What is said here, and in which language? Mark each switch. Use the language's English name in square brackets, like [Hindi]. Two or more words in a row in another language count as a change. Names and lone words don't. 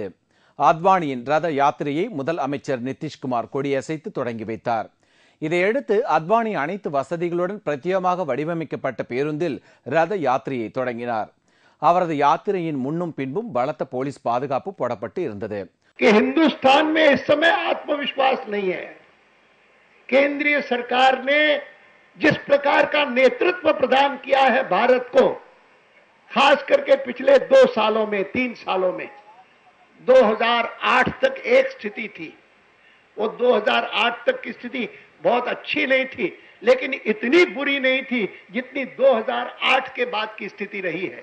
[Tamil] அத்வானியின் ரத யாத்திரையை முதல் அமைச்சர் நிதிஷ்குமார் கொடியசைத்து தொடங்கி வைத்தார். இதையடுத்து அத்வானி அனைத்து வசதிகளுடன் பிரத்யேகமாக வடிவமைக்கப்பட்ட பேருந்தில் ரத யாத்திரையை தொடங்கினார். அவரது யாத்திரையின் முன்னும் பின்பும் பலத்த போலீஸ் பாதுகாப்பு போடப்பட்டு இருந்தது. [Hindi] हिंदुस्तान में इस समय आत्मविश्वास नहीं है। केंद्रीय सरकार ने जिस प्रकार का नेतृत्व प्रदान किया है भारत को, खास करके पिछले 2 सालों में 3 सालों में, 2008 तक एक स्थिति थी, वो 2008 तक की स्थिति बहुत अच्छी नहीं थी, लेकिन इतनी बुरी नहीं थी जितनी 2008 के बाद की स्थिति रही है।